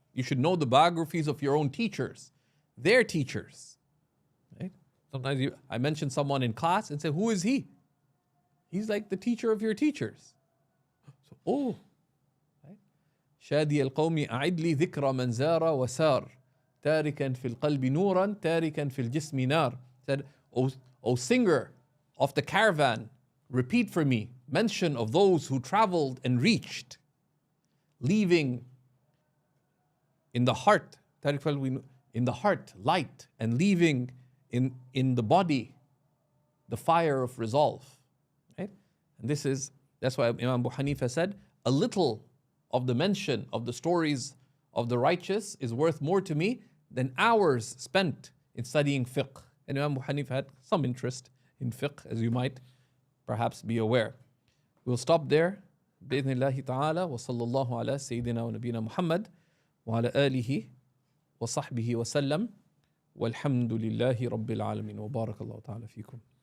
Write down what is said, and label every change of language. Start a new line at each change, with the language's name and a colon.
English: You should know the biographies of your own teachers, their teachers. Right? Sometimes I mention someone in class and say, who is he? He's like the teacher of your teachers.
Arabic: So, شادي القوم أعد لي ذكر من زار وسار تاركا في القلب نورا تاركا في الجسم نار.
English: Said, O singer of the caravan, repeat for me mention of those who traveled and reached, leaving in the heart, in the heart light, and leaving in the body the fire of resolve. Right? And that's why Imam Abu Hanifa said, a little of the mention of the stories of the righteous is worth more to me than hours spent in studying fiqh. And Imam Abu Hanifa had some interest in fiqh, as you might perhaps be aware. We'll stop there.
Arabic: بإذن الله تعالى وصلى الله على سيدنا ونبينا محمد وعلى آله وصحبه وسلم والحمد لله رب العالمين وبارك الله تعالى فيكم.